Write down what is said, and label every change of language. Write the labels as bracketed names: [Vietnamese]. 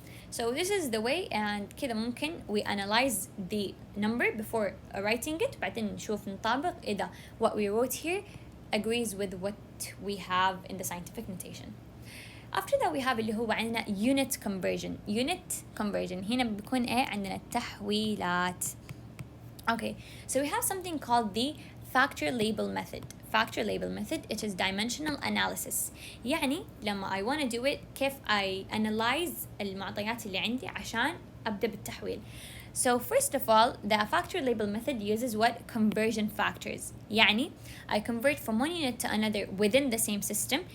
[English] So this is the way, and [Arabic] كده ممكن [English] we analyze the number before writing it. [Arabic] بعدين نشوف نطابق إذا [English] what we wrote here agrees with what we have in the scientific notation. After that we have [Arabic] اللي هو عندنا [English] unit conversion. [Arabic] هنا بيكون إيه عندنا التحويلات. [English] Okay, so we have something called the factor label method. It is dimensional analysis. [Arabic] يعني لما [English] I want to do it [Arabic] كيف I analyze المعطيات اللي عندي عشان أبدأ بالتحويل. [English] So first of all, the factor label method uses what? Conversion factors. [Arabic] يعني [English] I convert from one unit to another within the same system.